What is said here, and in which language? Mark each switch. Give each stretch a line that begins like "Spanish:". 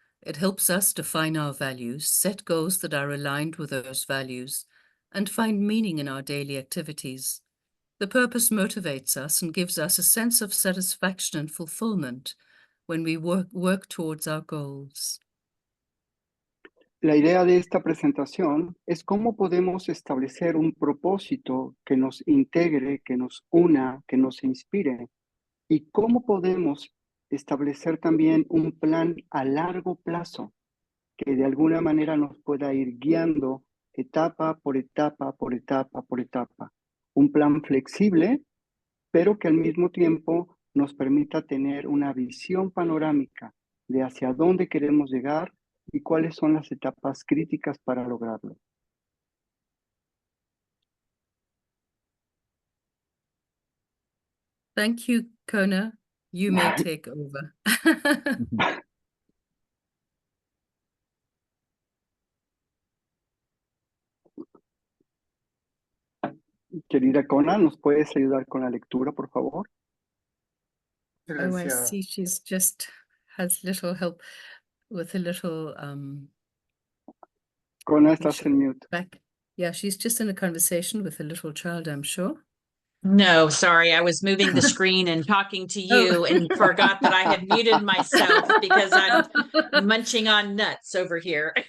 English: It helps us define our values, set goals that are aligned with those values, and find meaning in our daily activities. The purpose motivates us and gives us a sense of satisfaction and fulfillment when we work towards our goals.
Spanish: La idea de esta presentación es cómo podemos establecer un propósito que nos integre, que nos una, que nos inspire, y cómo podemos establecer también un plan a largo plazo que de alguna manera nos pueda ir guiando etapa por etapa, por etapa, por etapa. Un plan flexible, pero que al mismo tiempo nos permita tener una visión panorámica de hacia dónde queremos llegar y cuáles son las etapas críticas para lograrlo.
English: Thank you, Kona. You may take over.
Spanish: Querida Kona, ¿nos puedes ayudar con la lectura, por favor?
English: Oh, I
Spanish: Silenciado.
English: see. She's just has little help with a little
Spanish: Kona, estás en mute.
English: back. Yeah, she's just in a conversation with a little child, I'm sure. No, sorry, I was moving the screen and talking to you and forgot that I had muted myself because I'm munching on nuts over here.